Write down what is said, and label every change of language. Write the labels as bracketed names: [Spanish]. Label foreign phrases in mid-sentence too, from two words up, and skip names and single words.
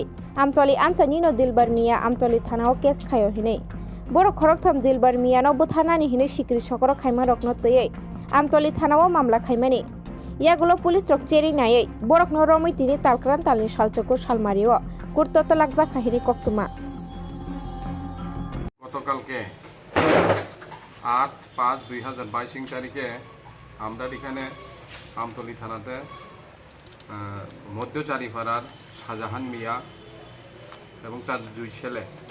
[Kok Borok] Amtoli amcha nino Dilbar Mia amtoli thanao kes khayo hinei. Borok khorok tham Dilbar Mia no buthana ni hinei sikri sokoro khaima rokno tei. Amtoli thanao mamla khaimani. Yagulo pulis rok cheri nai borok no romoi tini talkran talni salchoko salmario kurto to lakja khahini koktuma. [Bangla] গতকালকে 8/5/2022 তারিখে আমরা এখানে আমতলী থানাতে মধ্যচারীপাড়ার শাহজাহান মিয়া এবং তার দুই ছেলে